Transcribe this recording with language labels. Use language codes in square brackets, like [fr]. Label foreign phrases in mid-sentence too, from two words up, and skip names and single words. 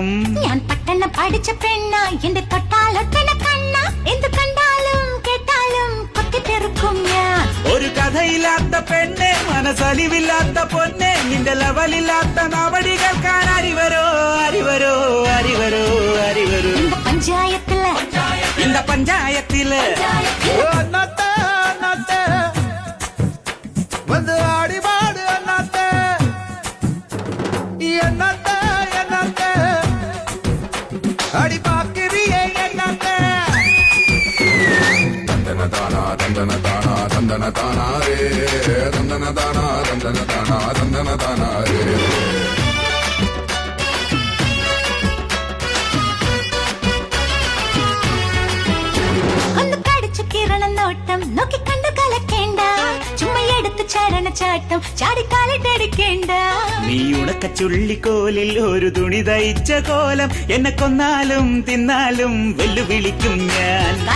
[ml] ഞാൻ പട്ടണ പഠിച്ച പെണ്ണ, എന്റെ തൊട്ടാലൊട്ടന കണ്ണ, എന്ത് കണ്ടാലും കേട്ടാലും കൊത്തിത്തെറുക്കും ഞാൻ. ഒരു കഥയില്ലാത്ത പെണ്ണെ, മനസ്സലിവില്ലാത്ത പൊന്നെ, നിന്റെ ലെവലില്ലാത്ത നവടി കേൾക്കാൻ അറിവരോ, അറിവരോ, അറിവരോ, അറിവരോ. [ta] இந்த பஞ்சாயத்திല് வந்து ஆடி பாடு அண்ணாத்த, என்னத்த என்னத்த அடி பாக்குறியே என்னத்த. தந்தன தானா தந்தன தானா தந்தன தானா ரே, தந்தன தானா தந்தன தானா தந்தன தானா ரே. [ml] നോട്ടം നോക്കി കണ്ടു കലക്കേണ്ട, ചുമ്മാ എടുത്ത് ചാടണച്ചാട്ടം ചാടിക്കാലിട്ടടിക്കേണ്ട. നീ ഉണക്ക ചുള്ളിക്കോലിൽ ഒരു തുണി തയ്ച്ച കോലം, എന്നെ കൊന്നാലും തിന്നാലും വെല്ലുവിളിക്കും ഞാൻ.